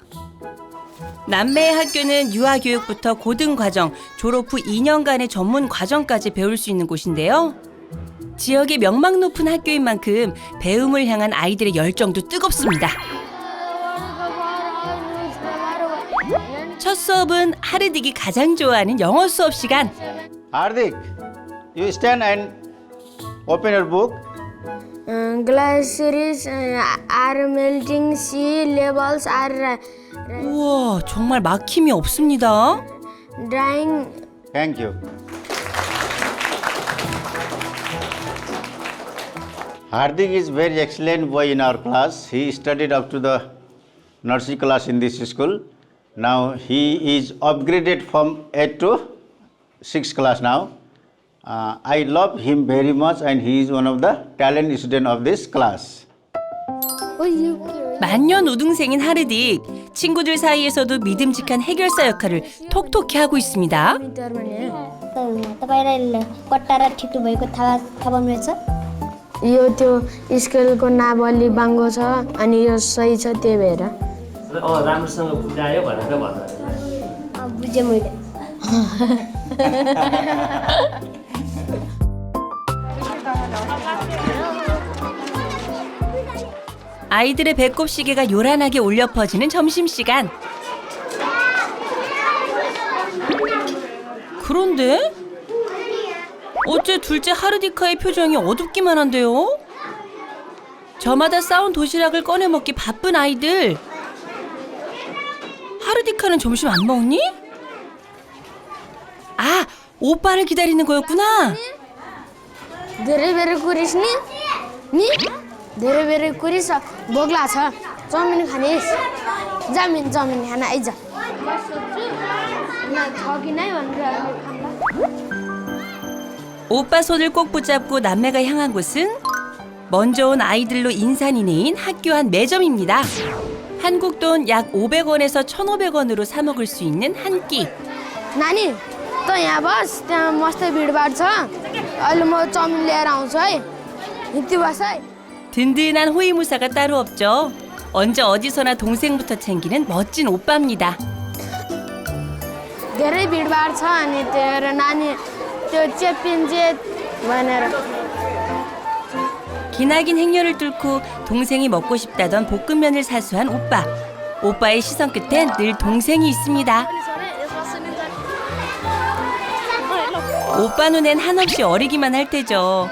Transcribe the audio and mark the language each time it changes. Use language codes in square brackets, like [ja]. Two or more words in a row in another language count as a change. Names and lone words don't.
[ko] 남매의 학교는 유아교육부터 고등과정, 졸업 후 2년간의 전문 과정까지 배울 수 있는 곳인데요. 지역의 명망 높은 학교인 만큼 배움을 향한 아이들의 열정도 뜨겁습니다. 첫 수업은 하르딕이 가장 좋아하는 영어 수업 시간. [en] Hardik, you stand and open your book. Glaciers are melting, sea levels are [ko] 우와, 정말 막힘이 없습니다. [en] drying. Thank you. Hardik is very excellent boy in our class. He studied up to the nursery class in this school. Now he is upgraded from 8 to 6 class now. I love him very much and he is one of the talent student of this class. Oh, you [ko] 만년 우등생인 하르딕. 친구들 사이에서도 믿음직한 해결사 역할을 톡톡히 하고 있습니다. [ne] तपाईँलाई कट्टा र ठिटो भएको थाहा पाउनुहुन्छ यो त्यो स्केलको नाप अलि बाङ्गो छ अनि यो सही छ त्यही भएर राम्रोसँग बुझायो भनेर भन्दा बुझेँ मैले [ko] 아이들의 배꼽 시계가 요란하게 울려 퍼지는 점심시간. 그런데 어째 둘째 하르디카의 표정이 어둡기만 한데요? 저마다 싸운 도시락을 꺼내 먹기 바쁜 아이들. 하르디카는 점심 안 먹니? 아, 오빠를 기다리는 거였구나. [ne] धेरै बेर कुरिस नि धेरै बेर कुरिस बोग्ला छ चाउमिन खानेस् चाउमिन खाना आइज छ कि नै भनेर [ko] 오빠 손을 꼭 붙잡고 남매가 향한 곳은 먼저 온 아이들로 인산인해인 학교 한 매점입니다. 한국 돈 약 500원에서 1,500원으로 사 먹을 수 있는 한 끼. [ne] नानी त यहाँ बस त्यहाँ मस्त भिडभाड छ अहिले म चाउमिन लिएर आउँछु है हिँड्ती बस है [ko] 든든한 호위무사가 따로 없죠. 언제 어디서나 동생부터 챙기는 멋진 오빠입니다. [ne] धेरै भिडभाड छ अनि त्यो नानी त्यो चेपिन्छ भनेर [ko] 기나긴 행렬을 뚫고 동생이 먹고 싶다던 볶음면을 사수한 오빠. 오빠의 시선 끝엔 늘 동생이 있습니다. 오빠 눈엔 한없이 어리기만 할 테죠.